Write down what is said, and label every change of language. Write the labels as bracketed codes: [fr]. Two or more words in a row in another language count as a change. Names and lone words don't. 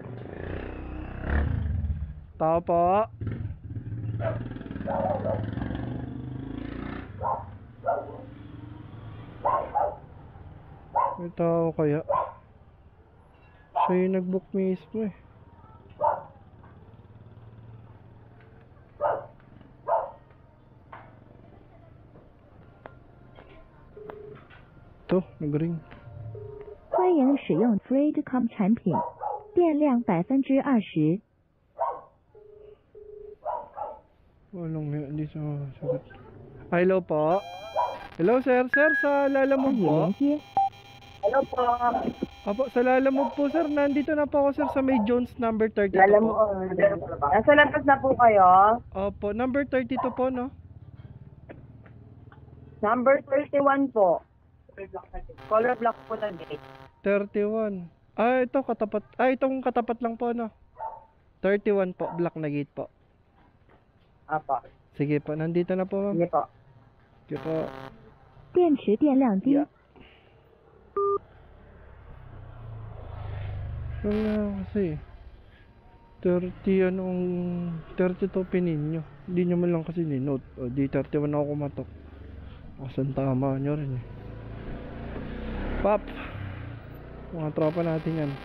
[tl] Tao pa. May tao kaya? Siya yung nag-book mismo eh. Ito, nag-ring. [zh] 欢迎使用 Freedcom 产品，电量20%。 [tl] Walang hindi sa sagot. Hello po. [en] Hello sir, [tl] sa Lalamove [zh] 与 [tl] po. [zh] 连接。 [tl] Hello po. Opo, sa Lalamove po sir, nandito na po ako sir sa may Jones number 32 Alam mo, po. nasa labas na po kayo. Opo, number 32 po no? Number 31 po. [en] Color block [tl] po na gate. 31. Ah, ito katapat. Ah, itong katapat lang po no? 31 po, black na gate po. Apo. Sige po, nandito na po ma'am. Sige po. Sige po. [zh] 电池电量低。 [tl] Yeah. Wala kasi 30 anong 32 pinin nyo. Hindi nyo man lang kasi ni-note. O di 31 ako kumatok. Kasan tama nyo rin eh. Pap! Mga tropa natin yan.